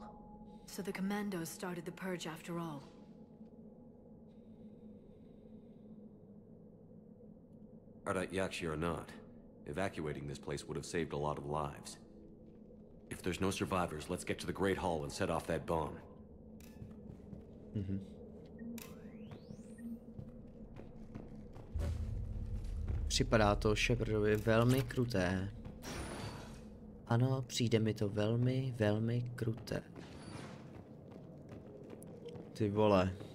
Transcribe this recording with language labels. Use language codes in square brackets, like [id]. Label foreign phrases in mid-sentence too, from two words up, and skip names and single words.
[en] So the Commandos started the purge after all. Ardat Yakshi or not, evacuating this place would have saved a lot of lives. If there's no survivors, let's get to the Great Hall and set off that bomb. [cs] Připadá to Shepardovi velmi kruté. Ano, přijde mi to velmi, velmi kruté. Ty vole.